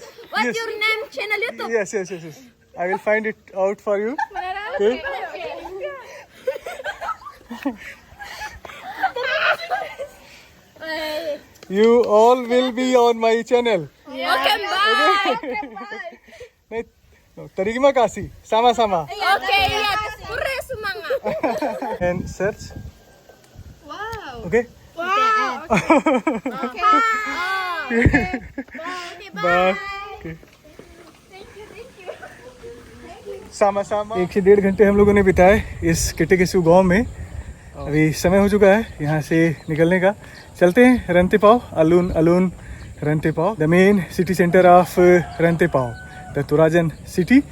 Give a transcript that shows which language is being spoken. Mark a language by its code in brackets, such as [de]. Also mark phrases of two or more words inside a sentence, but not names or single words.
[en] What's Yes. your name channel YouTube? Yes. I will find it out for you. Okay. You all will be on my channel. Okay, bye. [id] नहीं, terima kasih, sama-sama. Okay, iya. Pure semangat. [en] And search. Wow. Okay. Wow. Okay. Bye. [id] Okay. sama-sama. [hi] 1 से 1.5 घंटे हम लोगों ने बिताए इस केटेकेसु गांव में. अभी समय हो चुका है यहाँ से निकलने का. चलते हैं रंतेपाव, अलून रंतेपाव, [en] the main city centre of Rantepao, the Torajan city.